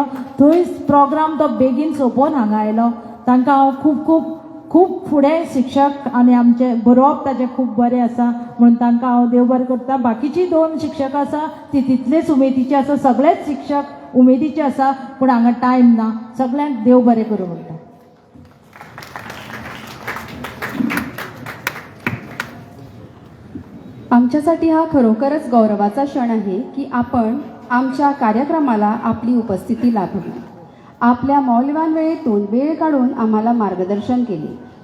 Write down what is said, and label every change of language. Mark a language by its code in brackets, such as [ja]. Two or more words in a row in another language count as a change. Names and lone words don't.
[kok] थंय प्रोग्राम तो बेगीन सोंपोवन हांगा आयलो. तांकां हांव खूब खूब खूब फुडें शिक्षक आनी आमचें बरोवप ताचें खूब बरें आसा म्हणून तांकां हांव देव बरें करता. बाकीचीं 2 शिक्षक आसा ती तितलेच उमेदीचे आसा. सगळेच शिक्षक उमेदीचे आसा, पूण हांगा टायम ना. सगळ्यांक देव बरें करूं म्हणटा. [mr] आमच्यासाठी हा खरोखरच गौरवाचा क्षण आहे की आपण आमच्या कार्यक्रमाला आपली उपस्थिती लाभली. आपल्या मौल्यवान वेळेतून वेळ काढून आम्हाला मार्गदर्शन केले.